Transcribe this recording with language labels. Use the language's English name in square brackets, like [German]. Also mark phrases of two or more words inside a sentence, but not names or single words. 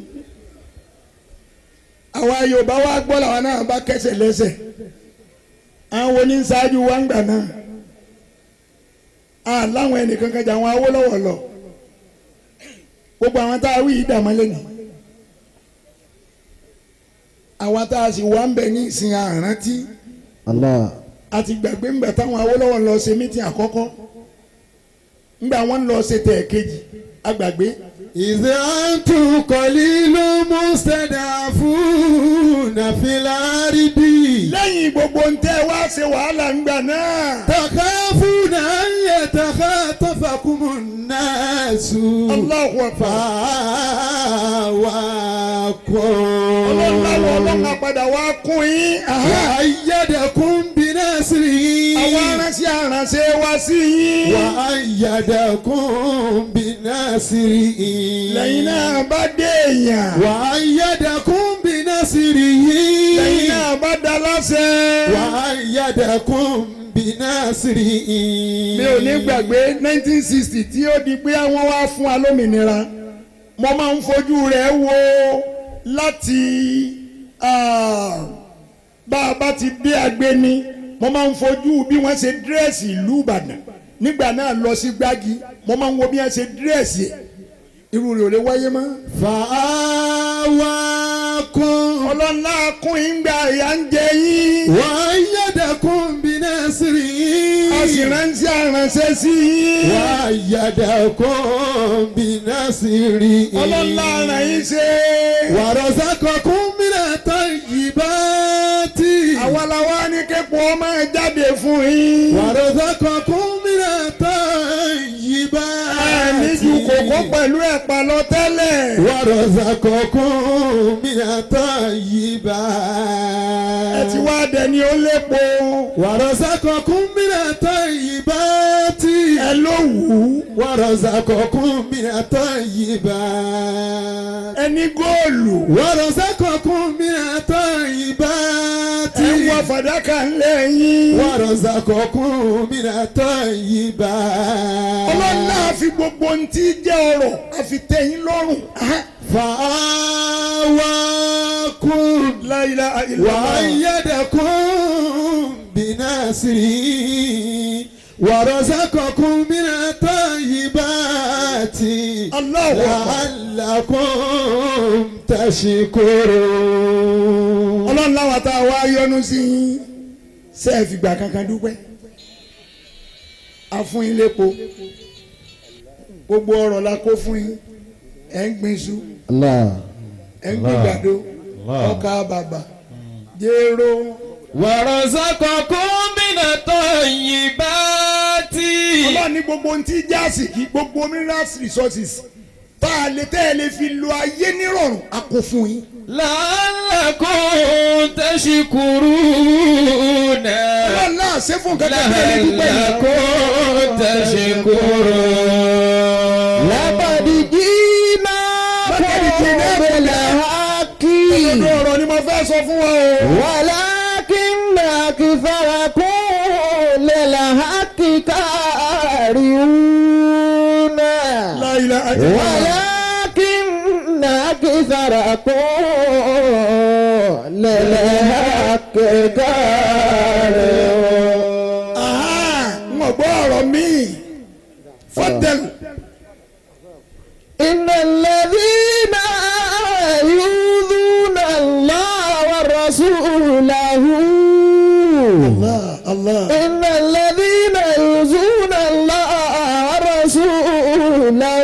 [Yoruba] àwa Yorùbá wa gbọ́ làwọn náà bá kẹsẹ̀ lẹ́sẹ̀ àwọn oníṣáájú wa ń gbà náà láwọn ẹnìkan kan jà àwọn Awólọ́wọ̀ lọ gbogbo àwọn tá a wí yìí dàmọ́ lẹ́nu àwọn tá a sì wá ń bẹ ní ìsìn àrántí àti gbàgbé ńgbà táwọn Awólọ́wọ̀ lọ ṣe mítìn àkọ́kọ́ ńgbà wọ́n lọ ṣe tẹ̀ kejì agbàgbé. [Arabic] إذا أنتم قليل مستضعفون في الأرض. [Yoruba] lẹ́yìn gbogbo ń tẹ́ wá ṣe wàhálà ń gbà náà. [Arabic] تخافون أن يتخاطفكم الناس. الله أكبر. [Yoruba] ọlọ́run àpàdà wá kún yín. [Arabic] وأيدكم بنصره. [Yoruba] àwọn aránṣẹ́ wá sí yín. [Arabic] وأيدكم بنصره. [Yoruba] lẹ́yìn náà bá dé èèyàn. [Arabic] وأيدكم بنصره. [Yoruba] lẹ́yìn náà bá dá láṣẹ. [Arabic] وأيدكم بنصره. [Yoruba] mi ò ní gbàgbé 1960 tí ó di pé àwọn wá fún wa lómìnira mo máa ń fojú rẹ̀ wo láti bá a bá ti dé Agbeni mo máa ń fojú bí wọ́n ṣe dírẹ́sì ìlú Ìbàdàn nígbà náà lọ sí Gbági mo máa ń wo bí wọ́n ṣe dírẹ́sì irú rẹ̀ ò lè wáyé mọ́. [Arabic] فآواكم. [Yoruba] ọlọ́lá kún ìgbà ìyá ń jẹ yín. [Arabic] وأيدكم بنصره. [Yoruba] a sì ránṣẹ́ sí yín. [Arabic] وأيدكم بنصره. [Yoruba] ọlọ́lá ràn yín ṣe. [Arabic] ورزقكم من الطيبات. [Yoruba] àwa la wá ní képo ọmọ ẹ jáde fún yín. [Arabic] ورزقكم من الطيبات. [Yoruba] ẹni ju kòkó pẹ̀lú ẹ̀pà lọ tẹ́lẹ̀. [Arabic] ورزقكم من الطيبات. [Yoruba] ẹ ti wá dẹni ó lépo. [Arabic] ورزقكم من الطيبات. [Yoruba] ẹ ló wù ú. [Arabic] ورزقكم من الطيبات. [Yoruba] ẹni góòlù. [Arabic] ورزقكم من الطيبات. [Yoruba] ẹ wọ fàdákà lẹ́yìn. [Arabic] ورزقكم من الطيبات. [Yoruba] ọlọ́lá fi gbogbo ohun tí jẹ́ ọrọ̀ a fi tẹ̀yìn lọ́rùn. [Arabic] فآواكم. لا إله إلا الله. وأيدكم بنصره. ورزقكم من الطيبات. لعلكم تشكرون. [Yoruba] ọlọ́run láwọn tá a wá yọ́nú sí yín ṣe é fìgbà kankan dúpẹ́ a fún yín lépo gbogbo ọrọ̀ la kó fún yín ẹ̀ ń gbin iṣu ẹ̀ ń gbin gbàdo ọkà bàbà jéró. [Arabic] ورزقكم من الطيبات. [Yoruba] ọlọ́run ní gbogbo ohun tí jáàsì kí gbogbo [English] mineral resources [Yoruba] tá a lè tẹ́ ẹ lè fi lo ayé nírọ̀rùn a kó fún yín. [Arabic] لعلكم تشكرون. [Yoruba] ọlọ́run náà ṣe fún kankan tẹ́ ẹ lè dúpẹ́ yìí. [Arabic] لعلكم تشكرون. لقد جئناكم بالحق. [Yoruba] ọ̀dọ̀ ọ̀rọ̀ ni mo fẹ́ sọ fún wa o. [Arabic] ولكن أكثركم للحق كارهون. لا إله إلا الله. ولكن أكثركم للحق كارهون. [Yoruba] n ò gbọ́ ọ̀rọ̀ mi fọ́tẹ̀lù. [Arabic] إن الذين يؤذون الله ورسوله. الله. إن الذين يؤذون الله ورسوله